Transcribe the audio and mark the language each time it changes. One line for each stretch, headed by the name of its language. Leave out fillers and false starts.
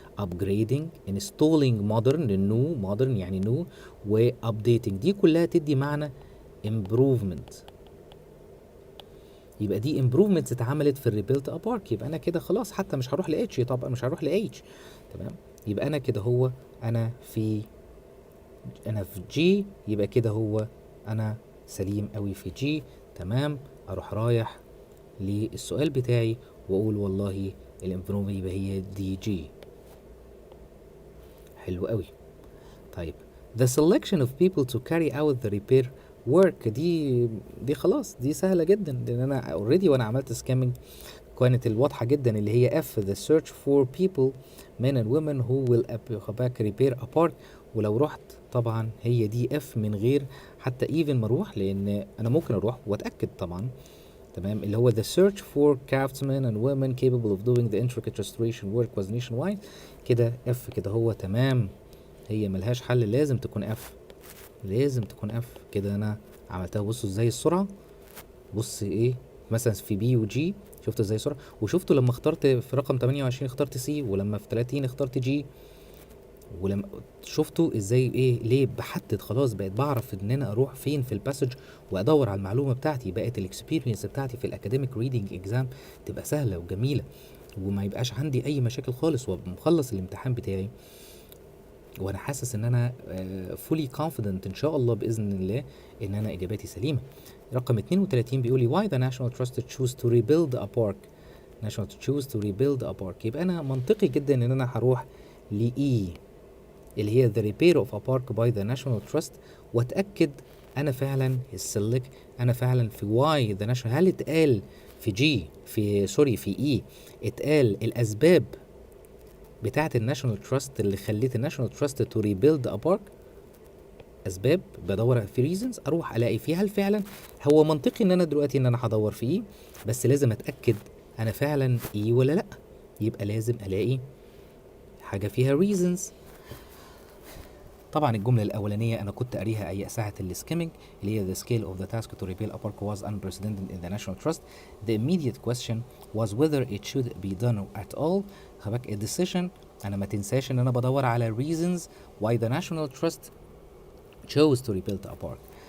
English: upgrading installing modern
Arabic: يعني
English: new، و updating
Arabic: دي كلها تدي معنى
English: improvement.
Arabic: يبقى دي improvements اتعملت في الريبيلت ابارك. يبقى انا كده خلاص حتى مش هروح ل H، طبعا مش هروح ل H. تمام. يبقى انا كده هو انا في جي، يبقى كده هو انا سليم قوي في جي. تمام. اروح رايح للسؤال بتاعي واقول والله الامبروفمنت يبقى هي دي جي. حلو قوي. طيب
English: the selection of people to carry out the repair work
Arabic: دي خلاص دي سهله جدا لان انا اوريدي وانا عملت سكامينج كانت الواضحه جدا اللي هي
English: F the search for people men and women who will repair apart.
Arabic: ولو رحت طبعا هي دي F من غير حتى
English: even
Arabic: ما اروح، لان انا ممكن اروح واتاكد طبعا. تمام.
English: اللي هو the search for craftsmen and women capable of doing the intricate restoration work was nationwide.
Arabic: كده F كده هو تمام، هي ملهاش حل، لازم تكون F، لازم تكون F. كده انا عملتها. بصوا ازاي السرعه، بص ايه مثلا في بي وجي شفت ازاي سرعه، وشفتوا لما اخترت في رقم 28 اخترت سي، ولما في 30 اخترت جي، ولما شفتوا ازاي ايه ليه بحدد خلاص بقيت بعرف ان انا اروح فين في الباسج وادور على المعلومه بتاعتي. بقت الاكسبيرينس بتاعتي في الاكاديميك ريدنج اكزام تبقى سهله وجميله وما يبقاش عندي اي مشاكل خالص، ومخلص الامتحان بتاعي وانا حاسس ان انا فولي كونفيدنت ان شاء الله باذن الله ان انا اجاباتي سليمه. رقم 32 بيقول لي
English: why the national trust choose to rebuild a park. national choose to rebuild a park.
Arabic: يبقى انا منطقي جدا ان انا هروح ل E اللي هي
English: the repair of a park by the national trust،
Arabic: واتاكد انا فعلا السلك انا فعلا في
English: why the national.
Arabic: هل اتقال في جي في اي اتقال الاسباب بتاعه الناشونال تراست اللي خليت الناشونال تراست تو ريبيلد ا بارك؟ اسباب بدور في ريزنز اروح الاقي فيها هل فعلا هو منطقي ان انا دلوقتي ان انا هدور فيه، بس لازم اتاكد انا فعلا ايه ولا لا. يبقى لازم الاقي حاجه فيها ريزنز. طبعا الجمله الاولانيه انا كنت قاريها اي ساعه السكيمنج اللي هي
English: the scale of the task to repeal a park was unprecedented in the national trust. The immediate question was whether it should be done at all.
Arabic: خباك الديسيشن انا ما تنساش ان انا بدور على
English: reasons why the national trust chose to rebuild a park.